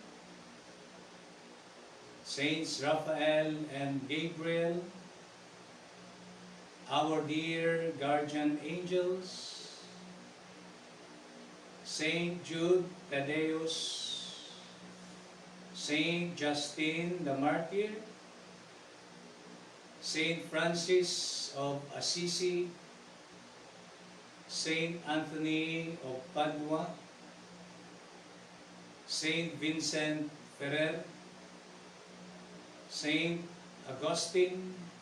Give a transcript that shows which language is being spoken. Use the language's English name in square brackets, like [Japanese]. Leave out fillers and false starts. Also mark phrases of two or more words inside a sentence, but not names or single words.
[English] Saints Raphael and Gabriel, our dear guardian angels, Saint Jude Thaddeus, Saint Justin the Martyr, Saint Francis of Assisi, Saint Anthony of Padua, Saint Vincent Ferrer, Saint Augustine,